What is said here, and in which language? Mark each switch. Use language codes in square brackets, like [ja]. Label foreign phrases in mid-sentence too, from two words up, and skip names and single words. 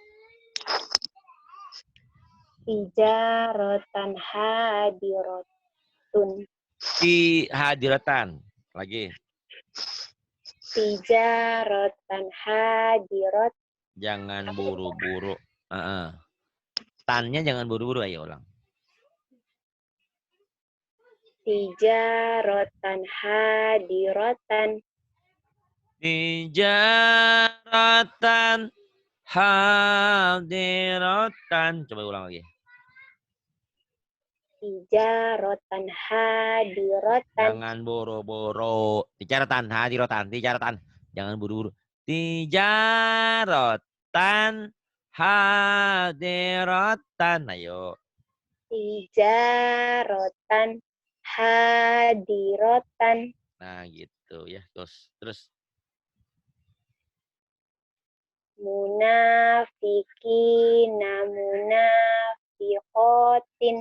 [ar] تجارةً حاضرةٌ. Hadiratan. Lagi. تجارةً حاضرة. [id] Jangan buru-buru. Tannya jangan buru-buru, ayo ulang. [ar] تجارةً حاضرةً. تجارةً حاضرةً. [id] Coba ulang lagi. [ar] تجارةً حاضرةً. [id] Jangan buru-buru. [ar] تجارةً حاضرةً تجارةً. [id] Jangan buru-buru. [ar] تجارةً حاضرةً. Ayo. تجارةً حاضرةً. [id] Nah gitu ya. Terus. [ar] منافقين منافقات.